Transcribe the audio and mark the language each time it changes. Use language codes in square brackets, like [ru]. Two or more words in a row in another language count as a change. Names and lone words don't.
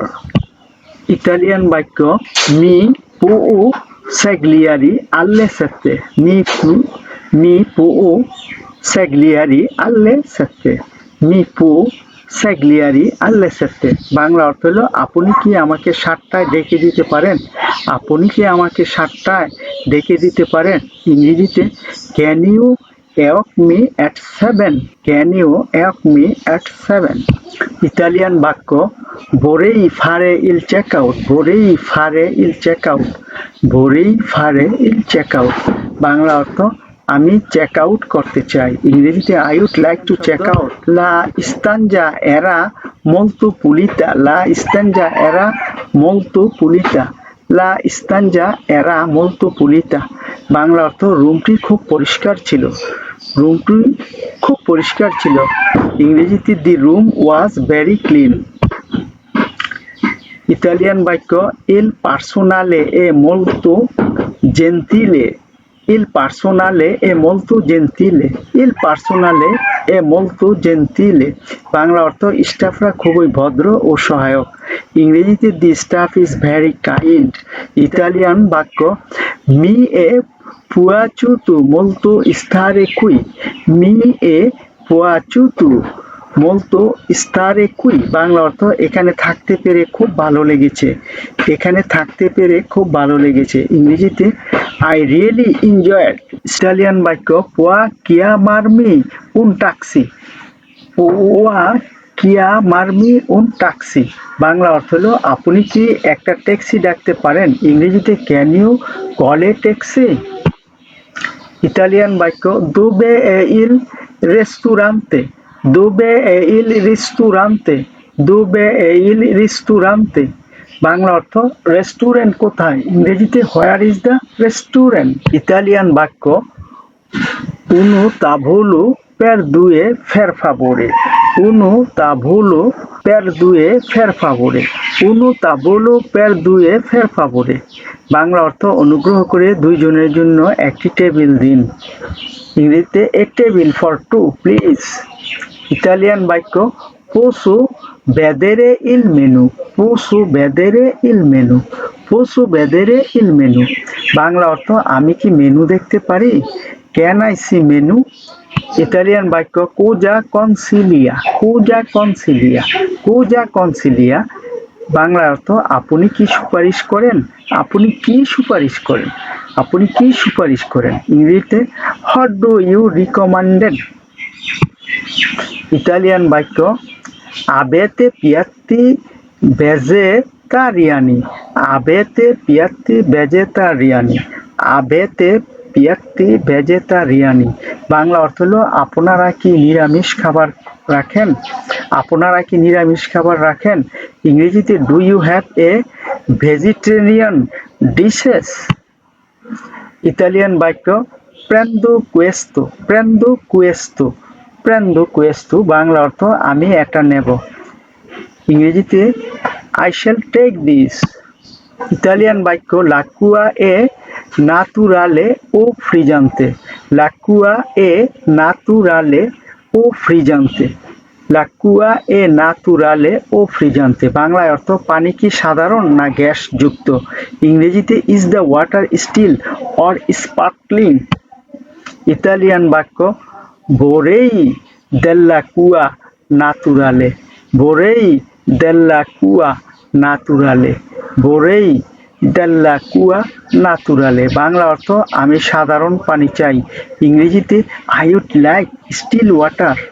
[bn] ইতালিয়ান বাক্য [it] mi può svegliare alle sette, mi può svegliare alle sette, mi può svegliare alle sette, [bn] বাংলা অর্থ হলো আপনি কি আমাকে 7টায় ডেকে দিতে পারেন, আপনি কি আমাকে 7টায় ডেকে দিতে পারেন। [en] ইংরেজিতে can you wake me at 7, can you wake me at 7. [bn] ইতালিয়ান বাক্য [it] vorrei fare il checkout, vorrei fare il checkout, vorrei fare il checkout, [bn] বাংলা অর্থ আমি [en] check out [bn] করতে চাই। [it] ইংরেজিতে [en] I would like to check out. [it] la stanza era molto pulita, la stanza era molto pulita, la stanza era molto pulita, [bn] বাংলা অর্থ রুমটি খুব পরিষ্কার ছিল, রুমটি খুব পরিষ্কার ছিল। [en] ইংরেজিতে the room was very clean. [bn] ইতালিয়ান বাক্য [it] il personale è molto gentile, il personale è molto gentile, il personale è molto gentile, [bn] বাংলা অর্থ স্টাফরা খুবই ভদ্র ও সহায়ক। [it] ইংরেজিতে [en] the staff is very kind. [bn] ইতালিয়ান বাক্য [it] mi è piaciuto molto stare qui, mi è piaciuto molto stare qui, [bn] বাংলা অর্থ এখানে থাকতে পেরে খুব ভালো লেগেছে, এখানে থাকতে পেরে খুব ভালো লেগেছে। [en] ইংরেজিতে I really enjoyed। [bn] ইতালিয়ান বাক্য [it] può chiamarmi un taxi, può chiamarmi un taxi, [bn] বাংলা অর্থ হলো আপনি কি একটা ট্যাক্সি ডাকতে পারেন। [it] ইংরেজিতে [en] can you call a taxi. [bn] ইতালিয়ান বাক্য [it] dove è il ristorante, dove è il ristorante, dove è il ristorante, [bn] বাংলা অর্থ রেস্টুরেন্ট কোথায়। [it] ইংরেজিতে [en] where is the restaurant. [bn] ইতালিয়ান বাক্য [it] uno tavolo per due per favore, uno tavolo per due per favore, uno tavolo per due per favore, [bn] বাংলা অর্থ অনুগ্রহ করে দুইজনের জন্য একটি টেবিল দিন। [en] ইংরেজিতে a table for two please. [bn] ইতালিয়ান বাক্য [it] posso vedere il menu, posso vedere il menu, posso vedere il menu, [bn] বাংলা অর্থ আমি কি মেনু দেখতে পারি, [en] can I see menu. [bn] ইতালিয়ান বাক্য [it] cosa consiglia, cosa consiglia, cosa consiglia, [bn] বাংলা অর্থ আপনি কি সুপারিশ করেন, আপনি কি সুপারিশ করেন, আপনি কি সুপারিশ করেন। [it] ইংরেজিতে [en] what do you recommended। [bn] ইতালিয়ান বাক্য [it] avete piatti vegetariani, avete piatti vegetariani, avete piatti vegetariani, [bn] বাংলা অর্থ হলো আপনারা কি নিরামিষ খাবার রাখেন, আপনারা কি নিরামিষ খাবার রাখেন। [en] ইংরেজিতে do you have a vegetarian dishes. [bn] ইতালিয়ান বাক্য [it] prendo questo, prendo questo, prendo questo, [bn] বাংলা অর্থ আমি এটা নেব। [en] ইংরেজিতে I shall take this। [bn] ইতালিয়ান বাক্য [it] l'acqua è naturale o frizzante, l'acqua è naturale o frizzante, l'acqua è naturale o frizzante, [bn] বাংলায় অর্থ পানি কি সাধারণ না গ্যাস যুক্ত। [en] ইংরেজিতে is the water still or sparkling। [bn] ইতালিয়ান বাক্য [it] vorrei dell'acqua naturale, vorrei dell'acqua naturale, vorrei dell'acqua naturale, [bn] বাংলা অর্থ আমি সাধারণ পানি চাই। [en] ইংরেজিতে I would like still water।